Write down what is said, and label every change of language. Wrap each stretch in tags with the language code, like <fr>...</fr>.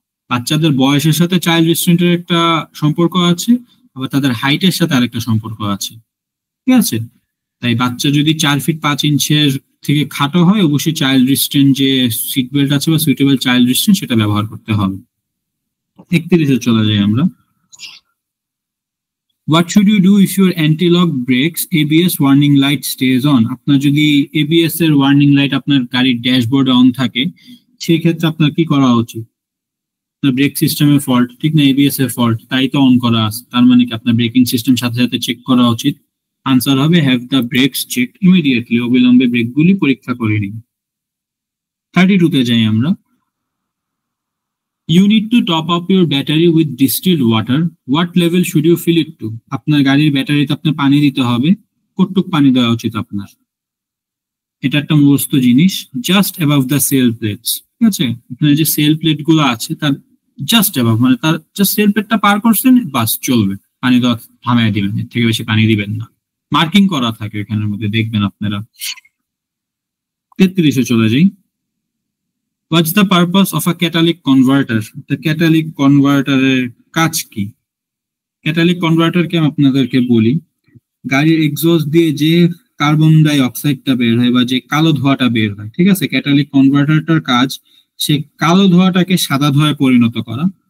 <bn>বাচ্চাদের বয়সের সাথে চাইল্ড রিস্ট্রেন্টের একটা সম্পর্ক আছে, আবার তাদের হাইটের সাথে আরেকটা সম্পর্ক আছে, ঠিক আছে? তাই বাচ্চা যদি 4 ফিট 5 ইঞ্চের থেকে খাটো হয়, অবশ্যই চাইল্ড রিস্ট্রেন্ট যে সিট বেল্ট আছে বা সুইটেবল চাইল্ড রিস্ট্রেন্ট সেটা ব্যবহার করতে হবে। 31-এ চলে যাই আমরা।</bn> <en>What should you do if your anti-lock brakes ABS warning light stays on?</en> <bn>আপনার যদি ABS এর ওয়ার্নিং লাইট আপনার গাড়ির ড্যাশবোর্ডে অন থাকে, সেই ক্ষেত্রে আপনার কি করা উচিত? ব্রেক সিস্টেমের ফল্ট, ঠিক না, এবিএস এর ফল্ট, তাই তো অন করা আছে, তার মানে কি আপনার ব্রেকিং সিস্টেম সাথে সাথে চেক করা উচিত। আনসার হবে</bn> <en>have the brakes check immediately,</en> <bn>অবিলম্বে ব্রেকগুলি পরীক্ষা করে নিন। 32 তে যাই আমরা।</bn> <en>You need to top up your battery with distilled water. What level should you fill it to?</en> <bn>আপনার গাড়ির ব্যাটারিতে আপনার পানি দিতে হবে, কতটুকু পানি দেওয়া উচিত আপনার? এটা একটা মুখস্থ জিনিস,</bn> <en>just above the cell plates,</en> <bn>ঠিক আছে? আপনার যে সেল প্লেট গুলো আছে তার জাস্ট অ্যাবাভ, মানে তার জাস্ট সেল প্লেটটা পার করছেন, বাস চলবে, পানি দেওয়া থামায় দিবেন, এর থেকে বেশি পানি দিবেন না। মার্কিং করা থাকে এখানের মধ্যে, দেখবেন আপনারা। 33-এ চলে যাই।</bn> <en>What's the purpose of a catalytic converter?</en> <bn>The catalytic converter এর কাজ কি? ক্যাটালিক কনভার্টারকে আমি আপনাদেরকে বলি, গাড়ির এক্সস্ট দিয়ে যে কার্বন ডাই অক্সাইডটা বের হয় বা যে কালো ধোঁয়াটা বের হয়, ঠিক আছে, ক্যাটালিক কনভার্টারটার কাজ সে কালো ধোঁয়াটাকে সাদা ধোঁয়ায় পরিণত করা।</bn>